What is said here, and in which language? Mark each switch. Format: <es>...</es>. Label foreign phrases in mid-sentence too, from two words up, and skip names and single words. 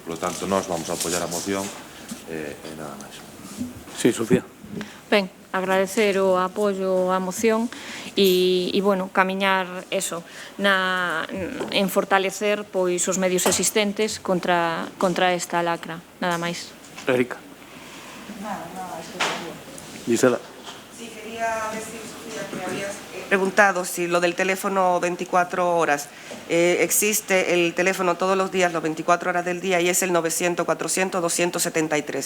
<es>Por lo tanto,</es> <gl>nós vamos a apoiar a moción e nada máis.</gl> <es>Sí, Sofía.</es> <gl>Ben, agradecer o apoio á moción e bueno, camiñar eso en fortalecer os medios existentes contra esta lacra, nada máis. Erika. Gisela.</gl> <es>Sí, quería decir, Sofía, que habías preguntado si lo del teléfono 24 horas. Existe el teléfono todos los días, las 24 horas del día, y es el 900-400-273.</es>